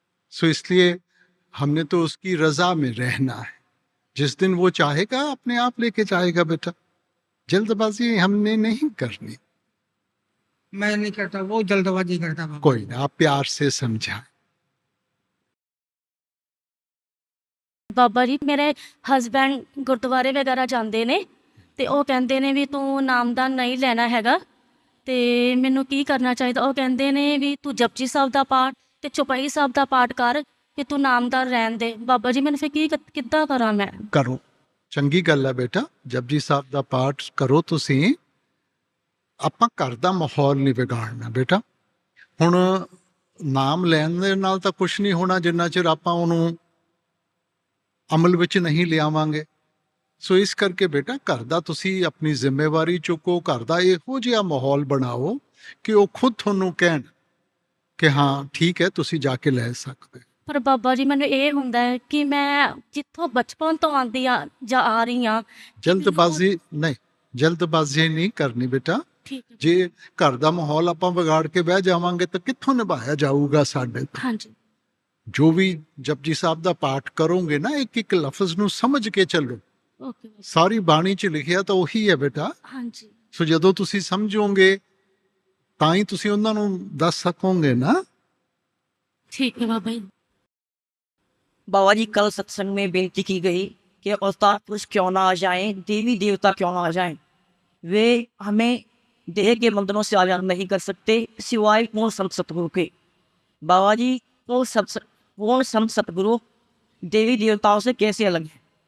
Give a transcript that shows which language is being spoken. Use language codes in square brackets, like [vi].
[hi] सो इसलिए हमने तो उसकी रजा में रहना है। जिस दिन वो चाहेगा अपने आप लेके जाएगा बेटा। जल्दबाजी हमने नहीं करनी। मैं नहीं करता, वो जल्दबाजी करता बाबा। कोई ना, आप प्यार से समझाएं। [pa] ਬਾਬਾ ਜੀ ਮੇਰੇ ਹਸਬੈਂਡ ਗੁਰਦੁਆਰੇ ਵਗੈਰਾ ਜਾਂਦੇ ਨੇ ਤੇ ਉਹ ਕਹਿੰਦੇ ਨੇ ਵੀ ਤੂੰ ਨਾਮਦਾਨ ਨਹੀਂ ਲੈਣਾ ਹੈਗਾ ਤੇ ਮੈਨੂੰ ਕੀ ਕਰਨਾ ਚਾਹੀਦਾ? ਉਹ ਕਹਿੰਦੇ ਨੇ ਵੀ ਤੂੰ ਜਪਜੀ ਸਾਹਿਬ ਦਾ ਪਾਠ ਤੇ ਚੌਪਈ ਸਾਹਿਬ ਦਾ ਪਾਠ ਕਰ ਕਿ ਤੂੰ ਨਾਮਦਾਨ ਰਹਿਣ ਦੇ। ਬਾਬਾ ਜੀ ਮੈਨੂੰ ਫਿਰ ਕਿੱਦਾਂ ਕਰਾਂ ਮੈਂ? करो, चंगी गल है बेटा। [hi] जपजी साहब का पाठ करो तुसी। [pa] ਆਪਾਂ ਘਰ ਦਾ ਮਾਹੌਲ ਨਹੀਂ ਵਿਗਾੜਨਾ ਬੇਟਾ। ਹੁਣ ਨਾਮ ਲੈਣ ਦੇ ਨਾਲ ਤਾਂ ਕੁਝ ਨਹੀਂ ਹੋਣਾ ਜਿੰਨਾ ਚਿਰ ਆਪਾਂ ਉਹਨੂੰ ਅਮਲ ਵਿੱਚ ਨਹੀਂ ਲਿਆਵਾਂਗੇ। ਸੋ ਇਸ ਕਰਕੇ ਬੇਟਾ ਘਰ ਦਾ ਤੁਸੀਂ ਆਪਣੀ ਜ਼ਿੰਮੇਵਾਰੀ ਚੁੱਕੋ, ਘਰ ਦਾ ਇਹੋ ਜਿਹਾ ਮਾਹੌਲ ਬਣਾਓ ਕਿ ਉਹ ਖੁਦ ਤੁਹਾਨੂੰ ਕਹਿਣ ਕਿ ਹਾਂ ਠੀਕ ਹੈ ਤੁਸੀਂ ਜਾ ਕੇ ਲੈ ਸਕਦੇ। ਪਰ ਬਾਬਾ ਜੀ ਮੈਨੂੰ ਇਹ ਹੁੰਦਾ ਹੈ ਕਿ ਮੈਂ ਜਿੱਥੋਂ ਬਚਪਨ ਤੋਂ ਆਉਂਦੀ ਆ ਜਾਂ ਆ ਰਹੀ ਹਾਂ। ਜਲਦਬਾਜ਼ੀ ਨਹੀਂ, ਜਲਦਬਾਜ਼ੀ ਨਹੀਂ ਕਰਨੀ ਬੇਟਾ। ਠੀਕ ਹੈ। ਜੇ ਘਰ ਦਾ ਮਾਹੌਲ ਆਪਾਂ ਵਿਗਾੜ ਕੇ ਬਹਿ ਜਾਵਾਂਗੇ ਤਾਂ ਕਿੱਥੋਂ ਨਿਭਾਇਆ ਜਾਊਗਾ ਸਾਡੇ ਤੋਂ। ਹਾਂਜੀ। ਜੋ ਵੀ ਜਪਜੀ ਸਾਹਿਬ ਦਾ ਪਾਠ ਕਰੋਗੇ ਨਾ, ਇੱਕ ਇੱਕ ਲਫ਼ਜ਼ ਨੂੰ ਸਮਝ ਕੇ ਚੱਲੋ। ਓਕੇ। ਸਾਰੀ ਬਾਣੀ 'ਚ ਲਿਖਿਆ ਤਾਂ ਉਹੀ ਹੈ ਬੇਟਾ। ਹਾਂਜੀ। ਸੋ ਜਦੋਂ ਤੁਸੀਂ ਸਮਝੋਗੇ ਤਾਂ ਹੀ ਤੁਸੀਂ ਉਹਨਾਂ ਨੂੰ ਦੱਸ ਸਕੋਗੇ ਨਾ। ਠੀਕ ਹੈ ਬਾਬਾ ਜੀ। [hi] बाबा जी कल सत्संग में बेनती की गई कि अवतार पुरुष क्यों ना आ जाएं, देवी देवता क्यों ना आ जाएं, वे हमें देह के बंधनों से आज़ाद नहीं कर सकते सिवाय पूर्ण संत सतगुरु के। बाबा जी पूर्ण संत सतगुरु देवी देवताओं से कैसे अलग है?